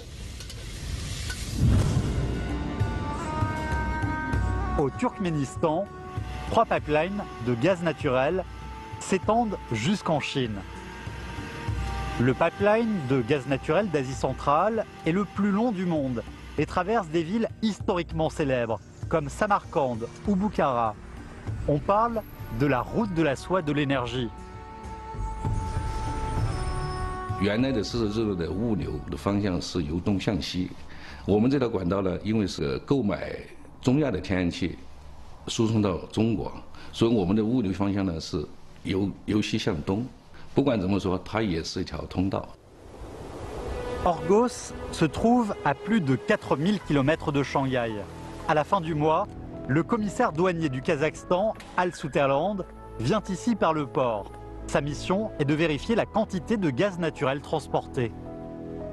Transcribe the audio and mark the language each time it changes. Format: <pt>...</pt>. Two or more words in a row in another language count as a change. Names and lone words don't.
<fr>Au Turkménistan, 3 pipelines de gaz naturel s'étendent jusqu'en Chine. Le pipeline de gaz naturel d'Asie centrale est le plus long du monde et traverse des villes historiquement célèbres comme Samarcande ou Bukhara. On parle de la route de la soie de l'énergie.</fr> <zh>原来的丝绸之路的物流的方向是由东向西，我们这条管道呢，因为是购买中亚的天然气，输送到中国，所以我们的物流方向呢是由西向东。不管怎么说，它也是一条通道。</zh> <fr>Orgos se trouve à plus de 4000 km de Shanghai. À la fin du mois, le commissaire douanier du Kazakhstan, Al Sutherland, vient ici par le port. Sa mission est de vérifier la quantité de gaz naturel transporté.</fr>